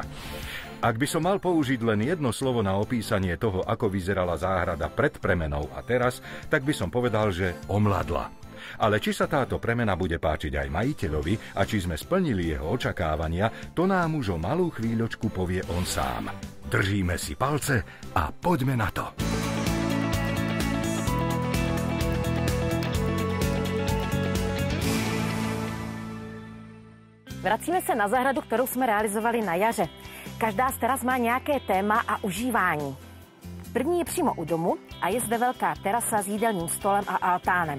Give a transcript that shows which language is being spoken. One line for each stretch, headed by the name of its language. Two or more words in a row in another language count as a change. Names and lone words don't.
Slovak: Ak by som mal použiť len jedno slovo na opísanie toho, ako vyzerala záhrada pred premenou a teraz, tak by som povedal, že omladla. Ale či sa táto premena bude páčiť aj majiteľovi a či sme splnili jeho očakávania, to nám už o malú chvíľočku povie on sám. Držíme si palce a poďme na to.
Czech: Vracíme se na zahradu, kterou jsme realizovali na jaře. Každá z teras má nějaké téma a užívání. První je přímo u domu a je zde velká terasa s jídelním stolem a altánem.